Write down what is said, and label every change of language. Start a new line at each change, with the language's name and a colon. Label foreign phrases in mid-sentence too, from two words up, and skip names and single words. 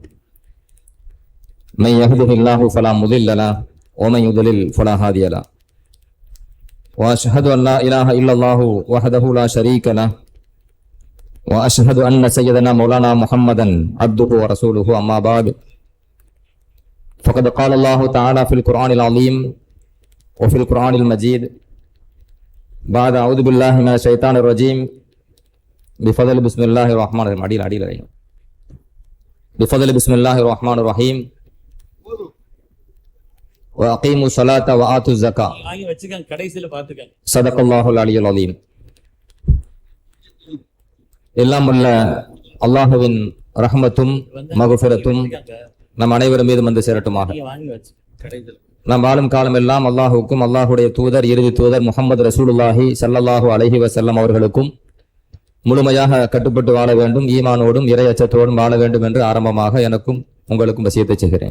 Arabic: من يهده الله فلا مضل له ومن يضلل فلا هادي له وأشهد أن لا إله إلا الله وحده لا شريك له وأشهد أن سيدنا مولانا محمدا عبده ورسوله أما بعد. فقد قال الله تعالى في القرآن العظيم وفي القرآن المجيد بعد أعوذ بالله من الشيطان الرجيم بفضل بسم الله الرحمن الرحيم بفضل بسم الله الرحمن الرحيم وأقيموا الصلاة وآتوا الزكاة صدق الله العلي العظيم.
Tamil: எல்லாம் வல்ல அல்லாஹுவின் ரஹ்மத்தும் மக்ஃபிரத்தும் நம் அனைவரும் மீது வந்து சேரட்டுமாக. நாம் வாழும் காலம் எல்லாம் அல்லாஹுக்கும் அல்லாஹுடைய தூதர் இறுதி தூதர் முஹம்மது ரசூலுல்லாஹி
Arabic: صلى الله عليه وسلم
Tamil: அவர்களுக்கும் முழுமையாக கட்டுப்பட்டு வாழ வேண்டும், ஈமானோடும் இறை அச்சத்தோடும் வாழ வேண்டும் என்று ஆரம்பமாக எனக்கும் உங்களுக்கும் வசியத்தை செய்கிறேன்.